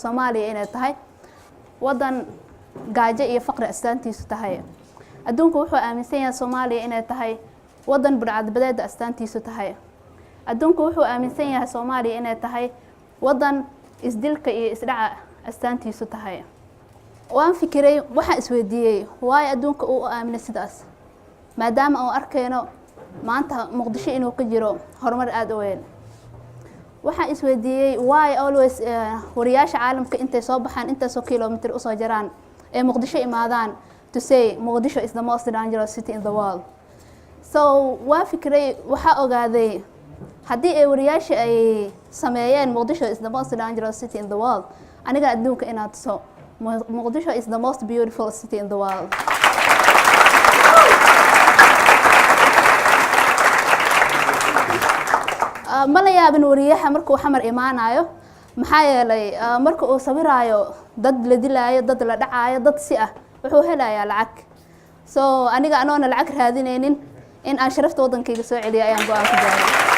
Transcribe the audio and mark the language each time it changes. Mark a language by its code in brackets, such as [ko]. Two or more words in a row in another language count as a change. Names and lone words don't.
[so] Soomaaliya inay tahay wadan gaajo iyo faqri astaantiisu tahay adduunku wuxuu aaminsan yahay Soomaaliya inay tahay wadan burcadbadeed astaantiisu tahay adduunku wuxuu aaminsan yahay Soomaaliya inay tahay wadan isdilka iyo isdhaca astaantiisu tahay waan fikiray waxaan isweydiiyay why adduunka uu aaminay sidaas maadaama aan arkayno maanta Muqdisho inuu ka jiro horumar aad u weyn waxaan isweydiiyay why always wariyaasha caalamka intay soo baxaan inta soo kiiloomitir u soo jaraan ee Muqdisho imaadaan [en] to say Muqdisho is the most dangerous city in the world [so] so waan fikiray waxa ogaaday haddii ay wariyaasha ay sameeyeen [en] Muqdisho is the most dangerous city in the world [so] aniga adduunka inaad soo [en] Muqdisho is the most beautiful city in the world [so] ma la yaabin wariyaha markuu xamar imaanayo maxaa yeelay marka uu sawiraayo dad la dilaayo dad la dhacaayo dad si ah wuxuu helayaa lacag so aniga anoona lacag raadinaynin in aan sharafta wadankayga soo celiyo ayaan go'aan ku gaaray